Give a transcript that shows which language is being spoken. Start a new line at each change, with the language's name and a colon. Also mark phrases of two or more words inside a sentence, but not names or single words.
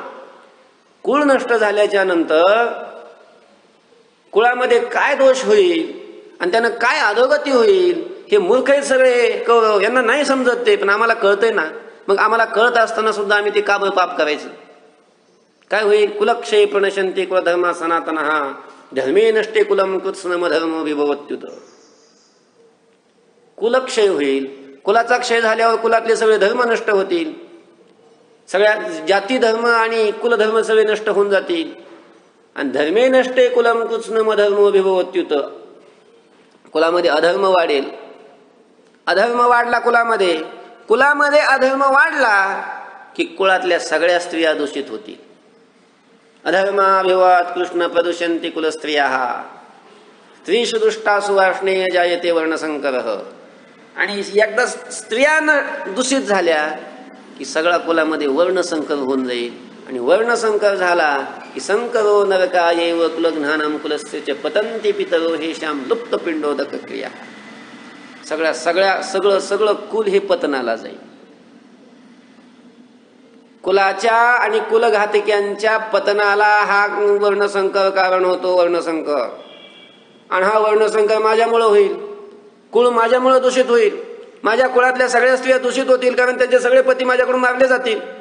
Marathi: कुळ नष्ट झाल्याच्या नंतर कुळामध्ये काय दोष होईल आणि त्यानं काय अधोगती होईल, हे मूर्ख आहेत सगळे कौरव, यांना नाही समजत ते, पण आम्हाला कळतंय ना। मग आम्हाला कळत असताना सुद्धा आम्ही ते का पाप करायचं? काय होईल?
Sanskrit: कुलक्षय प्रणशन्ते कुलधर्मा सनातनः धर्मे नष्टे कुलम कृत्स्नम धर्मो विभवत्युत।
Marathi: कुलक्षय होईल, कुलाचा क्षय झाल्यावर कुलातले सगळे धर्म नष्ट होतील, सगळ्या जाती धर्म आणि कुलधर्म सगळे नष्ट होऊन जातील। आणि
Sanskrit: धर्मे नष्टे कुलम कृत्स्नम धर्मो विभवत्युत,
Marathi: कुलामध्ये अधर्म वाढेल। अधर्म वाढला कुलामध्ये, कुलामध्ये अधर्म वाढला की कुळातल्या सगळ्या स्त्रिया दूषित होतील।
Sanskrit: अधर्माभिवाद कृष्ण प्रदूषन्ति कुलस्त्रियाः स्त्रीषु दुष्टासु वार्ष्णेय जायते वर्णसंकरः।
Marathi: आणि एकदा स्त्रिया दूषित झाल्या की सगळा कुलामध्ये वर्णसंकर होऊन जाईल। आणि वर्णसंकर झाला की
Sanskrit: संकरो नरकायैव कुलघ्नानं कुलस्य च पतन्ति पितरो हेषां लुप्त पिंडोदक क्रिया।
Marathi: सगळं कुल हे पतनाला जाईल। कुलाच्या आणि कुलघातक्यांच्या पतनाला हा वर्णसंकर कारण होतो, वर्णसंकर। आणि हा वर्णसंकर माझ्यामुळे होईल, कुळ माझ्यामुळे दूषित होईल, माझ्या कुळातल्या सगळ्या स्त्रिया दूषित होतील, कारण त्यांचे सगळे पती माझ्याकडून मारले जातील।